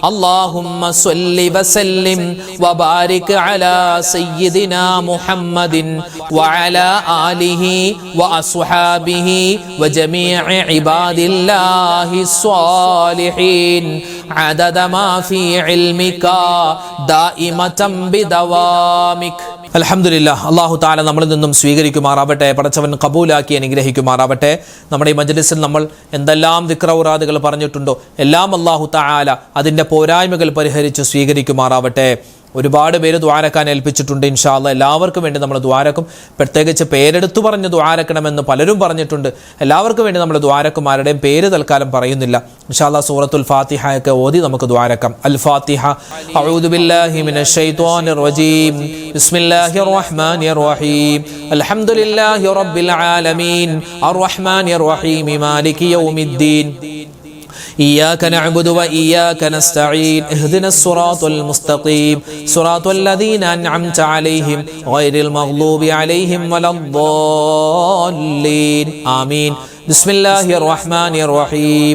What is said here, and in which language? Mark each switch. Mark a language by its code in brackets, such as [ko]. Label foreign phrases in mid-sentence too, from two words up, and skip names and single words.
[ar] اللهم صل وسلم وبارك على سيدنا محمد وعلى آله وأصحابه وجميع عباد الله الصالحين عدد ما في علمك دائمة بدوامك. [ml] അൽഹംദുലില്ലാഹ്, [ar] الله تعالى [ml] നമ്മളിൽ നിന്നും സ്വീകരിക്കുമാറാവട്ടെ. പടച്ചവൻ കബൂലാക്കി അനുഗ്രഹിക്കുമാറാവട്ടെ. നമ്മുടെ ഈ മജ്ലിസിൽ നമ്മൾ എന്തെല്ലാം ദിക്റൗറാദുകൾ പറഞ്ഞിട്ടുണ്ടോ എല്ലാം [ar] الله تعالى [ml] അതിൻ്റെ പോരായ്മകൾ പരിഹരിച്ച് സ്വീകരിക്കുമാറാവട്ടെ. ഒരുപാട് പേര് ദ്വാരക്കാൻ ഏൽപ്പിച്ചിട്ടുണ്ട്. [ar] إن شاء الله [ml] എല്ലാവർക്കും വേണ്ടി നമ്മൾ ദ്വാരക്കും. പ്രത്യേകിച്ച് പേരെടുത്തു പറഞ്ഞ് ദ്വാരക്കണമെന്ന് പലരും പറഞ്ഞിട്ടുണ്ട്. എല്ലാവർക്കും വേണ്ടി നമ്മൾ ദ്വാരക്കും. ആരുടെയും പേര് തൽക്കാലം പറയുന്നില്ല. [ar] إن شاء الله [ml] സൂറത്തുൽ ഫാത്തിഹ ഒക്കെ ഓതി നമുക്ക് ദ്വാരക്കാം. [ar] الفاتحة. أعوذ بالله من الشيطان الرجيم. بسم الله الرحمن الرحيم. الحمد لله رب العالمين الرحمن الرحيم مالك يوم الدين. إياك نعبد وإياك نستعين اهدنا الصراط المستقيم صراط الذين أنعمت عليهم غير المغضوب عليهم ولا الضالين آمين. بسم الله الرحمن الرحيم.